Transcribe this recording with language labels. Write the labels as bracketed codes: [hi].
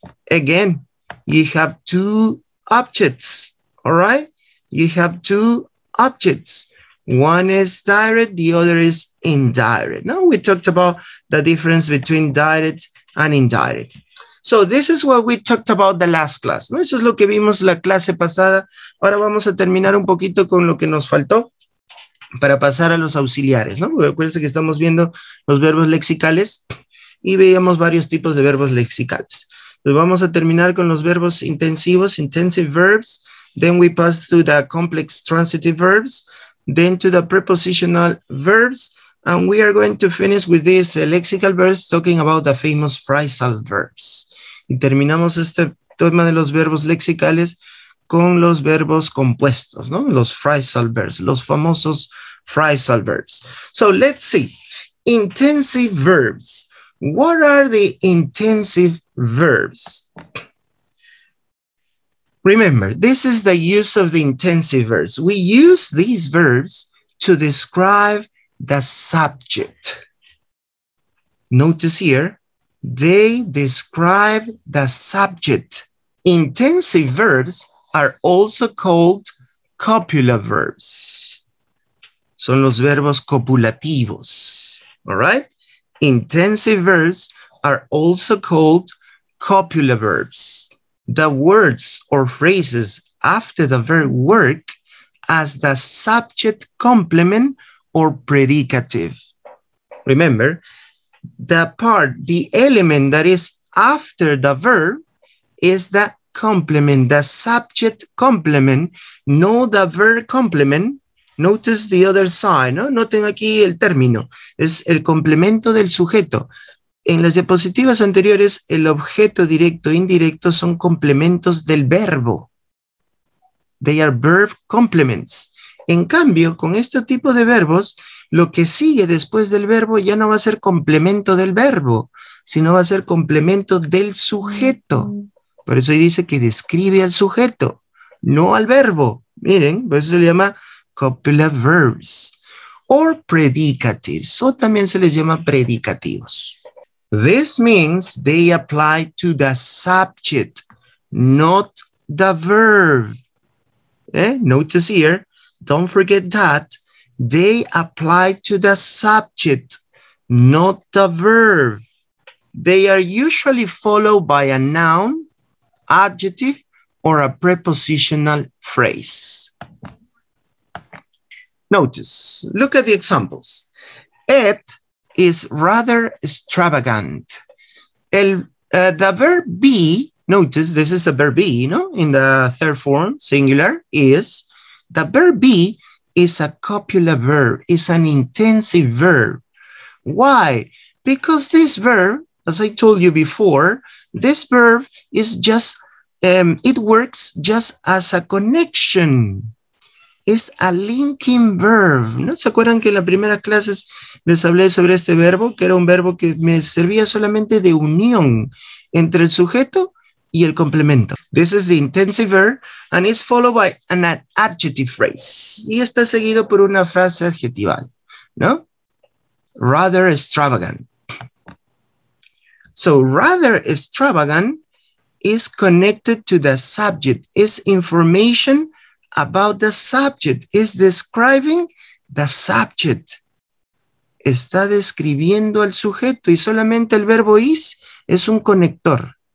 [en] Again, you have two objects, all right? You have two objects. One is direct, the other is indirect. Now we talked about the difference between direct and indirect. So this is what we talked about the last class, ¿no? [es] Eso es lo que vimos la clase pasada. Ahora vamos a terminar un poquito con lo que nos faltó para pasar a los auxiliares, ¿no? Acuérdense que estamos viendo los verbos lexicales y veíamos varios tipos de verbos lexicales. Entonces vamos a terminar con los verbos intensivos, [en] intensive verbs. Then we pass to the complex transitive verbs. Then to the prepositional verbs, and we are going to finish with these lexical verbs talking about the famous phrasal verbs. [es] Y terminamos este tema de los verbos lexicales con los verbos compuestos, ¿no? Los phrasal verbs, los famosos phrasal verbs. [en] So let's see. Intensive verbs. What are the intensive verbs? Remember, this is the use of the intensive verbs. We use these verbs to describe the subject. Notice here, they describe the subject. Intensive verbs are also called copular verbs. [es] Son los verbos copulativos. [en] All right? Intensive verbs are also called copular verbs. The words or phrases after the verb work as the subject complement or predicative. Remember, the element that is after the verb is the complement, the subject complement, no the verb complement. Notice the other side, [es] ¿no? Noten aquí el término, es el complemento del sujeto. En las diapositivas anteriores, el objeto directo e indirecto son complementos del verbo. [en] They are verb complements. [es] En cambio, con este tipo de verbos, lo que sigue después del verbo ya no va a ser complemento del verbo, sino va a ser complemento del sujeto. Por eso ahí dice que describe al sujeto, no al verbo. Miren, por eso se le llama copular verbs. [en] Or predicatives, [es] o también se les llama predicativos. [en] This means they apply to the subject, not the verb. Notice here, don't forget that they apply to the subject, not the verb. They are usually followed by a noun, adjective, or a prepositional phrase. Notice, look at the examples. It is rather extravagant. The verb be, notice this is the verb be, in the third form, singular, is. The verb be is a copular verb, is an intensive verb. Why? Because this verb, as I told you before, this verb is just, it works just as a connection. Es a linking verb. [es] ¿No se acuerdan que en las primeras clases les hablé sobre este verbo? Que era un verbo que me servía solamente de unión entre el sujeto y el complemento. [en] This is the intensive verb and is followed by an adjective phrase. [es] Y está seguido por una frase adjetival, ¿no? [en] Rather extravagant. So rather extravagant is connected to the subject, is information about the subject, is describing the subject. [es] Está describiendo al sujeto y solamente el verbo is es un conector.